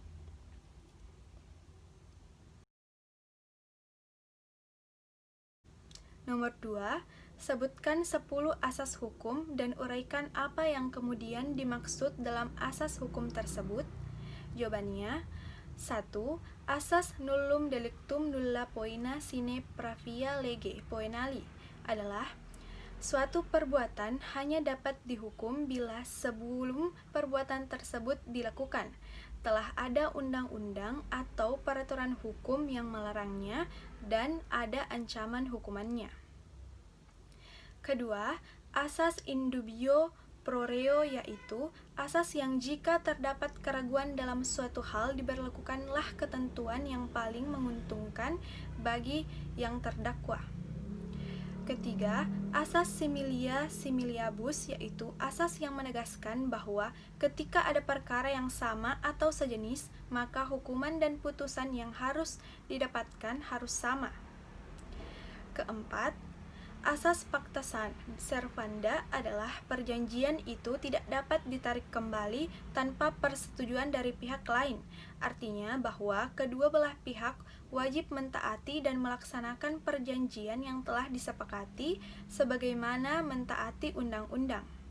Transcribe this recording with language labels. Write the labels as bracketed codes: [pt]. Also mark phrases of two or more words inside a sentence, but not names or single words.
[id] Nomor 2, sebutkan 10 asas hukum dan uraikan apa yang kemudian dimaksud dalam asas hukum tersebut. Jawabannya, 1. Asas [la] nullum delictum nulla poena sine pravia lege poenali [id] adalah suatu perbuatan hanya dapat dihukum bila sebelum perbuatan tersebut dilakukan telah ada undang-undang atau peraturan hukum yang melarangnya dan ada ancaman hukumannya. Kedua, asas [la] in dubio pro reo [id] yaitu asas yang jika terdapat keraguan dalam suatu hal diberlakukanlah ketentuan yang paling menguntungkan bagi yang terdakwa. Ketiga, asas [la] similia similiabus [id] yaitu asas yang menegaskan bahwa ketika ada perkara yang sama atau sejenis, maka hukuman dan putusan yang harus didapatkan harus sama. Keempat, asas [la] pacta servanda [id] adalah perjanjian itu tidak dapat ditarik kembali tanpa persetujuan dari pihak lain. Artinya bahwa kedua belah pihak wajib mentaati dan melaksanakan perjanjian yang telah disepakati sebagaimana mentaati undang-undang.